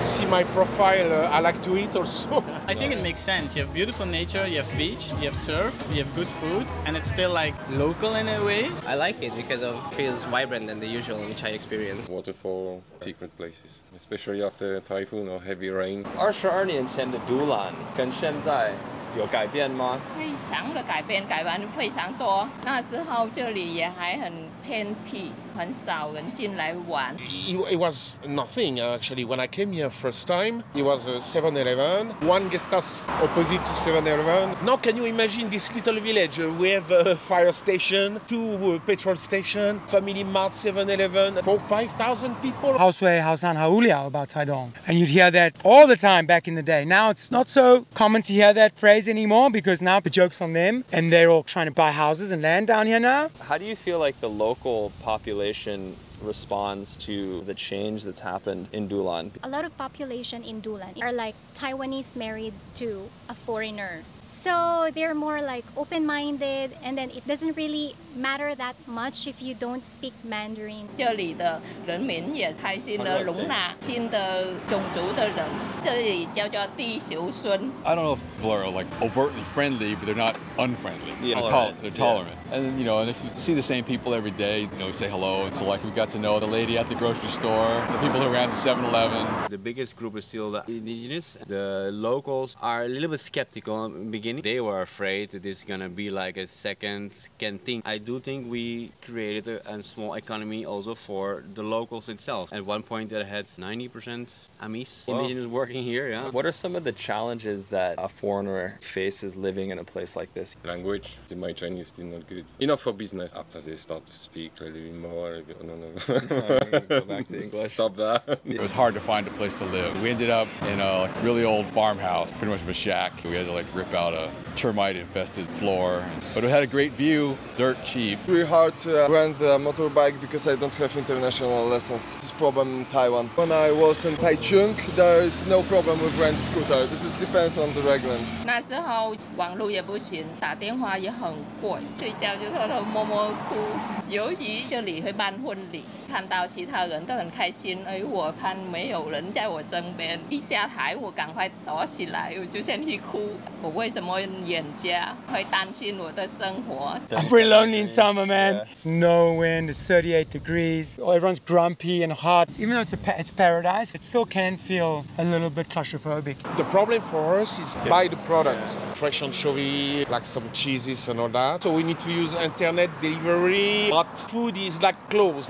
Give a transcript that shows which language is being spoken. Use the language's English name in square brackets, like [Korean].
[English] See my profile, I like to eat also. I think it makes sense. You have beautiful nature, you have beach, you have surf, you have good food, and it's still like local in a way. I like it because it feels vibrant than the usual which I experience. Waterfall, secret places, especially after typhoon or heavy rain. [Chinese] 22年前的都兰跟现在有改变吗？非常的改变，改变非常多。那时候这里也还很偏僻，很少人进来玩。 [English] It was nothing actually. When I came here first time, it was a 7-Eleven, one guest house opposite to 7-Eleven. Now can you imagine this little village? We have a fire station, 2 petrol station, family mart, 7-Eleven, 4,000-5,000 people. [Chinese] 好水好山好无聊 [English] about Taiwan. And you'd hear that all the time back in the day. Now it's not so common to hear that phrase anymore because now the joke's on them and they're all trying to buy houses and land down here now. How do you feel like the local population responds to the change that's happened in Dulan? A lot of population in Dulan are like Taiwanese married to a foreigner. So they're more like open-minded, and then it doesn't really matter that much if you don't speak Mandarin. [Chinese] 这里的人民也开心的容纳新的种族的人，这里叫做地球村。 [English] I don't know if people are like overtly friendly, but they're not unfriendly. They're tolerant. And you know, and if you see the same people every day, you know, say hello. So like we got to know the lady at the grocery store, the people who ran the 7-Eleven. The biggest group is still the indigenous. The locals are a little bit skeptical in the beginning. They were afraid that this is gonna be like a second thing. I do think we created a small economy also for the locals itself. At one point that had 90% Amis, indigenous working here, yeah. What are some of the challenges that a foreigner faces living in a place like this? Language, my Chinese is still not good. Enough for business. After they start to speak a little bit more, no. Go back to English. Stop that. It was hard to find a place to live. We ended up in a really old farmhouse, pretty much of a shack. We had to like rip out a termite-infested floor, but it had a great view, dirt cheap. It's really hard to rent a motorbike because I don't have international lessons. This is problem in Taiwan. When I was in Taichung, there is no problem with rent scooter. This is depends on the reglement. [Chinese] 那时候网络也不行，打电话也很贵，睡觉就偷偷摸摸哭。尤其这里会办婚礼，看到其他人都很开心，而我看没有人在我身边，一下台我赶快躲起来，我就先去哭。我为什么远家会担心我的生活？ [English] I'm pretty lonely in summer, man. It's no wind, it's 38 degrees. Everyone's grumpy and hot. Even though it's paradise, it still can feel a little bit claustrophobic. The problem for us is buy the product. Fresh anchovy, like some cheeses and all that. So we need to use internet delivery. But food is like clothes.